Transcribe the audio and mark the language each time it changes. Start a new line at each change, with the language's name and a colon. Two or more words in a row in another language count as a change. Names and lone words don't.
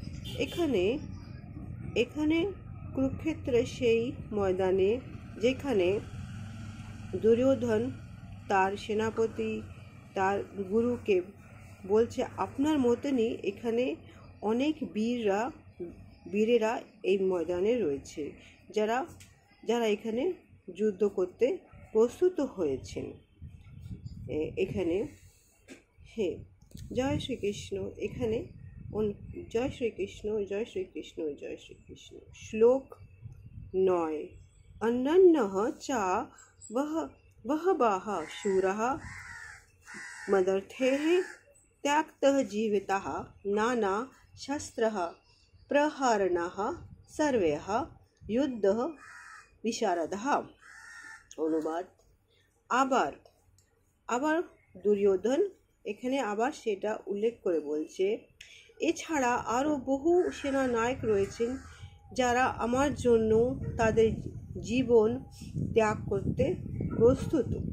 Bangla: এখানে কুরুক্ষেত্রের সেই ময়দানে যেখানে দুর্যোধন তার সেনাপতি তার গুরুকে বলছে আপনার মতনই এখানে অনেক বীরেরা এই ময়দানে রয়েছে, যারা এখানে যুদ্ধ করতে প্রস্তুত হয়েছেন। এখানে জয় শ্রীকৃষ্ণ, এখানে জয় শ্রীকৃষ্ণ, জয় শ্রীকৃষ্ণ, জয় শ্রীকৃষ্ণ। শ্লোক 9।
Sanskrit: অন্যান্যঃ চ বহবঃ শূরঃ মদর্থৈঃ ত্যক্তঃ জীবিতাঃ নানা শস্ত্রঃ প্রহরণঃ সর্বৈঃ যুদ্ধঃ বিশারদঃ।
Bangla: অনুবাদ। আবার দুর্যোধন এখানে আবার সেটা উল্লেখ করে বলছে, এছাড়া আরও বহু সেনানায়ক রয়েছেন যারা আমার জন্য তাদের জীবন ত্যাগ করতে প্রস্তুত।